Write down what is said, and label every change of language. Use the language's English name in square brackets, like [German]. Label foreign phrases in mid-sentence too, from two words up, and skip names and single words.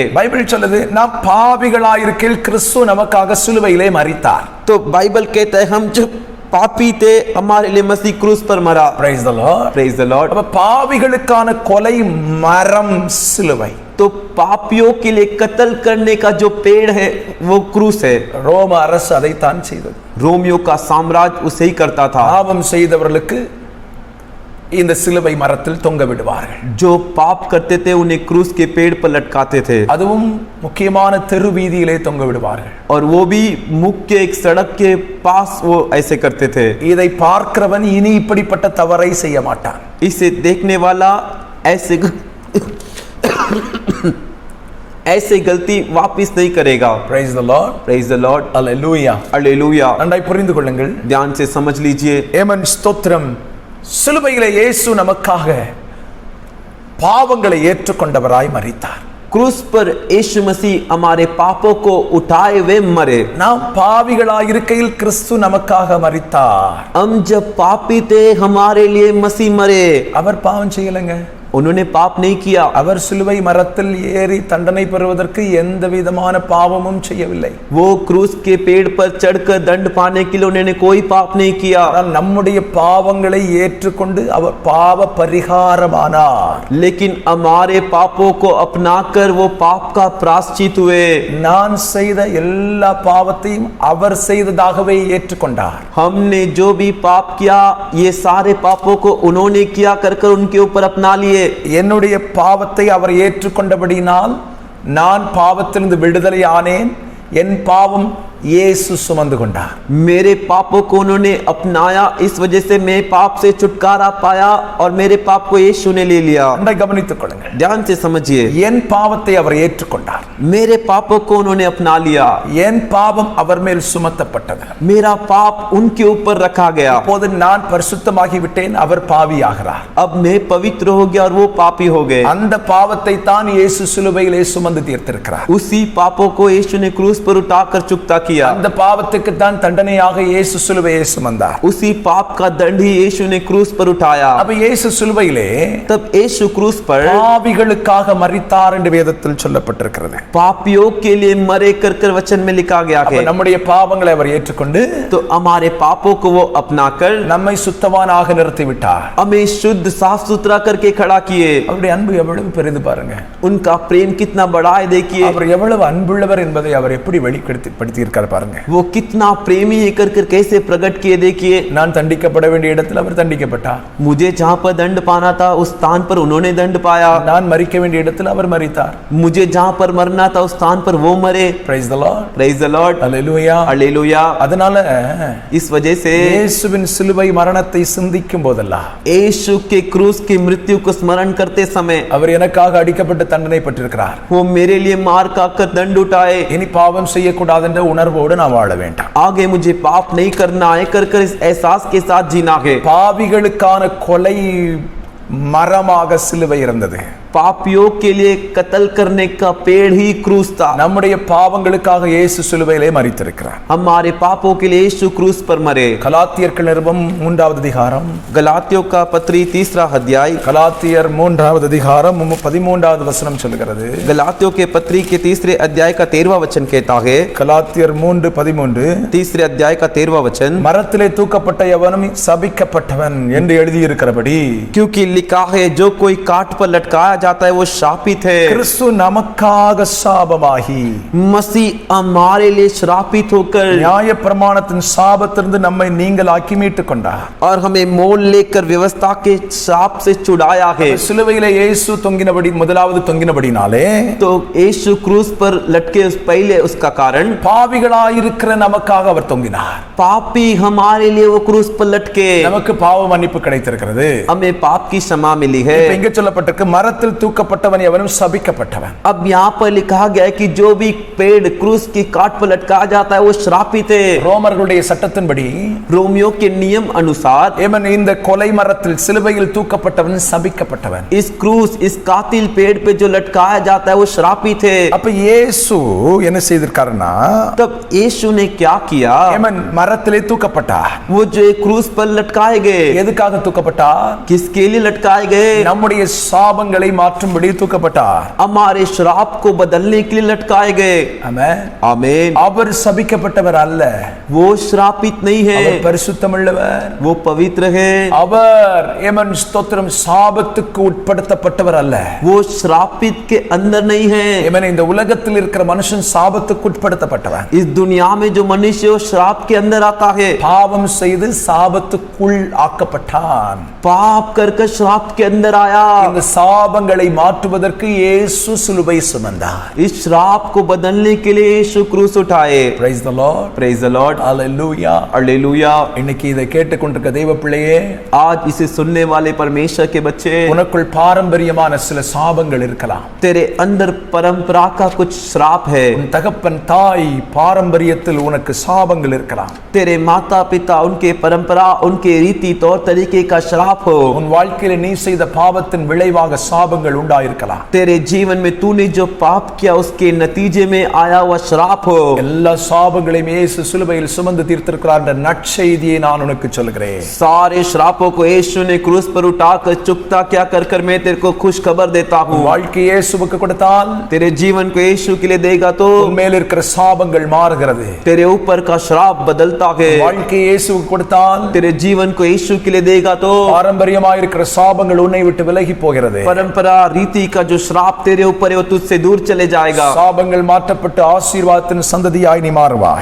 [Tamil] பைபிள் சொல்லுது, நாம் பாவிகளாய் இருக்கையில் கிறிஸ்து நமக்காக சிலுவையிலே மரித்தார்। [Hindi] तो बाइबल कहता है हम जब पापी थे हमारे लिए मसीह क्रूस पर मरा। [English] Praise the Lord. Praise the Lord. [Tamil] அப்ப பாவிகளுக்கான கொலை மரம் சிலுவை। [Hindi] तो पापियों के लिए कत्ल करने का जो पेड़ है वो क्रूस है। [Tamil] ரோம அரசு அதைத்தான் செய்தது। [Hindi] रोमियो का साम्राज्य उसे ही करता था। [Tamil] பாவம் செய்தவர்களுக்கு இந்த சிலுவை மரத்தில் தொங்க விடுவார்கள்। [Hindi] जो पाप करते थे उन्हें क्रूस के पेड़ पर लटकाते थे, [Tamil] அதுவும் முக்கியமான தெரு வீதியிலே தொங்க விடுவார்கள்। [Hindi] और वो भी मुख्य एक सड़क के पास वो ऐसे करते थे। [Tamil] இதை பார்க்கிறவன் இனி இப்படிப்பட்ட தவறை செய்ய மாட்டான்। [Hindi] इसे देखने वाला ऐसे गलती वापस नहीं करेगा। [English] Praise the Lord. Praise the Lord. Hallelujah. हालेलुया। [Tamil] நன்றாய் புரிந்து கொள்ளுங்கள்। [Hindi] ध्यान से समझ लीजिए। [Tamil] ஏமன் ஸ்தோத்திரம்। சிலுவையிலே இயேசு நமக்காக பாவங்களை ஏற்றுக்கொண்டவராய் மரித்தார்। [Hindi] क्रूस पर यीशु मसीह हमारे पापों को उठाए हुए मरे। [Tamil] நாம் பாவிகளாய் இருக்கையில் கிறிஸ்து நமக்காக மரித்தார்। [Hindi] हम जब पापी थे हमारे लिए मसीह मरे। [Tamil] அவர் பாவம் செய்யலங்க, [Hindi] उन्होंने पाप नहीं किया। [Tamil] அவர் சிலுவை மரத்தில் ஏறி தண்டனை பெறுவதற்கு எந்த விதமான பாவமும் செய்யவில்லை। [Hindi] वो क्रूस के पेड़ पर चढ़कर दंड पाने के लिए उन्होंने कोई पाप नहीं किया। [Tamil] ஆனால் நம்முடைய பாவங்களை ஏற்றுக்கொண்டு அவர் பாவ பரிகாரமானார்। [Hindi] लेकिन हमारे पापों को अपनाकर वो पाप का प्रायश्चित हुए। [Tamil] நான் செய்த எல்லா பாவத்தையும் அவர் செய்ததாகவே ஏற்றுக்கொண்டார்। [Hindi] हमने जो भी पाप किया ये सारे पापों को उन्होंने किया कर उनके ऊपर अपना लिए। [Tamil] என்னுடைய பாவத்தை அவர் ஏற்றுக்கொண்டபடியினால் நான் பாவத்திலிருந்து விடுதலை ஆனேன்। என் பாவம் இயேசு சுமந்து கொண்டார்। [Hindi] मेरे पापों को उन्होंने अपनाया, इस वजह से मैं पाप से छुटकारा पाया और मेरे पाप को यीशु ने ले लिया। [Tamil] நன்றாய் கவனித்துக் கொள்ளுங்கள்। [Hindi] ध्यान से समझिए। [Tamil] என் பாவத்தை அவர் ஏற்றுக்கொண்டார்। [Hindi] मेरे पापों को उन्होंने अपना लिया। [Tamil] என் பாவம் அவர் மேல் சுமத்தப்பட்டது। [Hindi] मेरा पाप उनके ऊपर रखा गया। [Tamil] இப்போது நான் பரிசுத்தமாகி விட்டேன், அவர் பாவியாகிறார்। [Hindi] अब मैं पवित्र हो गया और वो पापी हो गए। [Tamil] அந்த பாவத்தை தான் இயேசு சிலுவையிலே சுமந்து தீர்த்திருக்கிறார்। [Hindi] उसी पापों को यीशु ने क्रूस पर उठाकर चुकता किया। [Tamil] அந்த பாவத்துக்கு தான் தண்டனையாக இயேசு சிலுவையை சுமந்தார்। [Hindi] उसी पाप का दंड ही यीशु ने क्रूस पर उठाया। [Tamil] அப்ப இயேசு சிலுவையிலே [Hindi] तब यीशु क्रूस पर [Tamil] பாவிகளுக்காக மரித்தார் என்று வேதத்தில் சொல்லப்பட்டிருக்கிறது। [Hindi] पापियों के लिए मरे कर वचन में लिखा गया [Tamil] அப்ப [Hindi] है। [Tamil] நம்முடைய பாவங்களை அவர் ஏற்றுக்கொண்டு [Hindi] तो हमारे पापों को वो अपनाकर [Tamil] நம்மை சுத்தவானாக நிறுத்தி விட்டார்। [Hindi] हमें शुद्ध साफ सुथरा करके खड़ा किए। [Tamil] அவருடைய அன்பு எவ்வளவு பெரிது பாருங்க। [Hindi] उनका प्रेम कितना बड़ा है देखिए। [Tamil] அவர் எவ்வளவு அன்புள்ளவர் என்பதை அவர் எப்படி வெளிப்படுத்தி பண்ணிருக்காரு பாருங்க. [Hindi] वो कितना प्रेमी है कर कैसे प्रकट किए देखिए. [Tamil] நான் தண்டிக்கப்பட வேண்டிய இடத்துல அவர் தண்டிக்கப்பட்டார். [Hindi] मुझे जहाँ पर दंड पाना था उस स्थान पर उन्होंने दंड पाया. [Tamil] நான் மரிக்க வேண்டிய இடத்துல அவர் மரித்தார். [Hindi] मुझे जहाँ पर मरना था उस स्थान पर वो मरे. [English] Praise the Lord. Praise the Lord. Hallelujah. Hallelujah. [Tamil] அதனால [Hindi] इस वजह से [Tamil] இயேசுவின் சிலுவை மரணத்தை சிந்திக்கும் போதெல்லாம் [Hindi] यीशु के क्रूस की मृत्यु को स्मरण करते समय [Tamil] அவர் எனக்காக அடிக்கப்பட்டு தண்டனை பெற்றிருக்கிறார். [Hindi] वो मेरे लिए मार खाकर दंड उठाए. [Tamil] இனி பாவம் செய்யக்கூடாது என்ற உணர்வோடு நான் வாழ வேண்டாம். [Hindi] आगे मुझे पाप नहीं करना है कर इस एहसास के साथ जीना है. [Tamil] பாவிகளுக்கான கொலை மரமாக சிலுவை இருந்தது. [Hindi] पापियों के लिए कत्ल करने का पेड़ ही क्रूस था. [Tamil] நம்முடைய பாவங்களுக்காக இயேசு சிலுவையிலே மரித்திருக்கிறார். [Hindi] हमारे पापों के लिए यीशु क्रूस पर मरे. [Tamil] கலாத்தியர்கள் நிருபம் 3வது அதிகாரம், [Hindi] गलातियों का पत्री 3 अध्याय, [Tamil] கலாத்தியர் 3வது அதிகாரம் 13வது வசனம் சொல்கிறது. [Hindi] गलातियों के पत्री के 3 अध्याय का 13वां वचन कहता है. [Tamil] கலாத்தியர் 3:13 [Hindi] 3 अध्याय का 13वां वचन, [Tamil] மரத்திலே தூக்கப்பட்ட எவனும் சபிக்கப்பட்டவன் என்று எழுதியிருக்கிறபடி, [Hindi] क्योंकि लिखा है जो कोई काट पर लटकाया जाता है वो शापित है. [Tamil] கிறிஸ்து நமக்காக சாபமாகி [Hindi] मसीह हमारे लिए श्रापित होकर [Tamil] நியாயப்பிரமாணத்தின் சாபத்திலிருந்து நம்மை நீங்களாக்கி மீட்டுக் கொண்டார். [Hindi] और हमें मोल लेकर व्यवस्था के शाप से छुड़ाया है. [Tamil] சிலுவையிலே இயேசு தொங்கினபடி, முதலாவது தொங்கினபடினாலே, [Hindi] तो यीशु क्रूस पर लटके उस पहले उसका कारण [Tamil] பாவிகளாயிருக்கிற நமக்காக அவர் தொங்கினார். [Hindi] पापी हमारे लिए वो क्रूस पर लटके, [Tamil] நமக்கு பாவ மன்னிப்பு கிடைத்திருக்கிறது. [Hindi] हमें पाप की क्षमा मिली है. [Tamil] இப்ப இங்க சொல்லப்பட்டிருக்கு மரத்தில் தூக்கப்பட்டவன் எவனும் சபிக்கப்பட்டவன். [Hindi] अब यहाँ पर लिखा गया है कि जो भी पेड़ क्रूस की काट पर लटकाया जाता है वो श्रापित है. [Tamil] ரோமர்களுடைய சட்டத்தின்படி, [Hindi] रोमियो के नियम अनुसार [Tamil] ஏமன் இந்த கொலை மரத்தில் சிலுவையில் தூக்கப்பட்டவன் சபிக்கப்பட்டவன். [Hindi] इस क्रूस, इस कातिल पेड़ पे जो लटकाया जाता है वो श्रापित है. [Tamil] அப்ப இயேசு என்ன செய்திருக்காருன்னா, [Hindi] तब यीशु ने क्या किया? [Tamil] ஏமன் மரத்திலே தூக்கப்பட்டார். [Hindi] वो जो एक क्रूस पर लटकाए गए, [Tamil] எதுக்காக தூக்கப்பட்டார்? [Hindi] किसके लिए लटकाए गए? [Tamil] நம்முடைய சாபங்களை மாற்றும்படி தூக்கப்பட்டார். [Hindi] हमारे श्राप को बदलने के लिए लटकाए गए. [Tamil] ஆமென். [Hindi] आमीन. [Tamil] அவர் சபிக்கப்பட்டவர் அல்ல, [Hindi] वो श्रापित नहीं है, [Tamil] அவர் பரிசுத்தமுள்ளவர், [Hindi] वो पवित्र है. [Tamil] அவர் ஏமன் ஸ்தோத்திரம் சாபத்துக்கு உட்படுத்தப்பட்டவர் அல்ல. [Hindi] वो श्रापित के अंदर नहीं है. [Tamil] ஏமன் இந்த உலகத்தில் இருக்கிற மனுஷன் சாபத்துக்கு உட்படுத்தப்பட்டவன். [Hindi] इस दुनिया में जो मनुष्य वो श्राप के अंदर आता है. [Tamil] பாவம் செய்து சாபத்துக்குள் ஆக்கப்பட்டான். [Hindi] पाप करके श्राप के अंदर आया. [Tamil] இந்த சாபங்களை மாற்றுவதற்கு இயேசு சிலுவை சுமந்தார். [Hindi] इस श्राप को बदलने के लिए यीशु क्रूस उठाए. [English] Praise the Lord. Praise the Lord. Hallelujah. हालेलुया. [Tamil] இன்னைக்கு இதை கேட்டுக்கொண்டிருக்க தெய்வ பிள்ளையே, [Hindi] आज इसे सुनने वाले परमेश्वर के बच्चे, [Tamil] உனக்குள் பாரம்பரியமான சில சாபங்கள் இருக்கலாம். [Hindi] तेरे अंदर परंपरा का कुछ श्राप है. [Tamil] உன் தகப்பன் தாய் பாரம்பரியத்தில் உனக்கு சாபங்கள் இருக்கலாம். [Hindi] तेरे माता पिता, उनके परंपरा, उनके रीति तौर तरीके का श्राप हो. [Tamil] உன் வாழ்க்கையில நீ செய்த பாவத்தின் விளைவாக சாபங்கள் உண்டாயிருக்கலாம். [Hindi] तेरे जीवन में तूने जो पाप किया उसके नतीजे में आया हुआ श्राप हो. [Tamil] எல்லா சாபங்களையும் இயேசு சிலுவையில் சுமந்து தீர்த்திருக்கிறார் என்ற நற்செய்தியை நான் உனக்கு சொல்கிறேன். [Hindi] सारे श्रापों को यीशु ने क्रूस पर उठाकर चुकता क्या कर मैं तेरे को खुश खबर देता हूँ. [Tamil] வாழ்க்கை இயேசுவுக்கு கொடுத்தால் [Hindi] तेरे जीवन को यीशु के लिए देगा तो [Tamil] உன் மேல் இருக்கிற சாபங்கள் மாறுகிறது. [Hindi] तेरे ऊपर का श्राप बदलता है. [Tamil] வாழ்க்கை இயேசுவுக்கு கொடுத்தால் [Hindi] तेरे जीवन को यीशु के लिए देगा तो [Tamil] பாரம்பரியமாக இருக்கிற சாபங்கள் உன்னை விட்டு விலகி போகிறது. [Hindi] परंपरा रीति का जो श्राप तेरे ऊपर है वो तुझसे दूर चले जाएगा. [Tamil] சாபங்கள் மாற்றப்பட்டு ஆசீர்வாதத்தின் சந்ததியாய் நீ மாறுவாய்.